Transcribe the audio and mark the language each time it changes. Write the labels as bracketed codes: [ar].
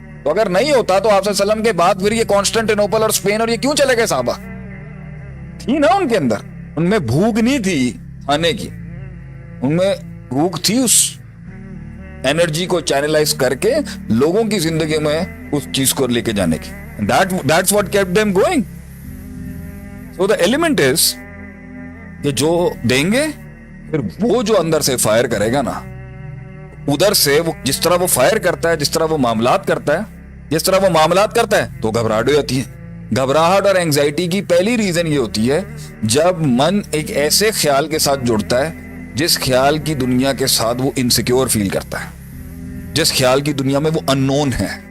[hi] तो अगर नहीं होता तो आप सल्लम के बाद फिर ये कॉन्स्टेंटिनोपल और स्पेन और ये क्यों चले गए? साहबा थी ना उनके अंदर, उनमें भूख नहीं थी खाने की, उनमें भूख थी उस एनर्जी को चैनलाइज करके लोगों की जिंदगी में उस चीज को लेके जाने की। [en] That's what kept them going. So the element is [hi] कि जो देंगे फिर वो जो अंदर से फायर करेगा ना, उधर से वो जिस तरह वो फायर करता है, जिस तरह वो मामलात करता है, जिस तरह वो मामलात करता है तो घबराहट हो जाती है। घबराहट और एंजाइटी की पहली रीजन ये होती है जब मन एक ऐसे ख्याल के साथ जुड़ता है जिस ख्याल की दुनिया के साथ वो इनसिक्योर फील करता है, जिस ख्याल की दुनिया में वो अननोन है,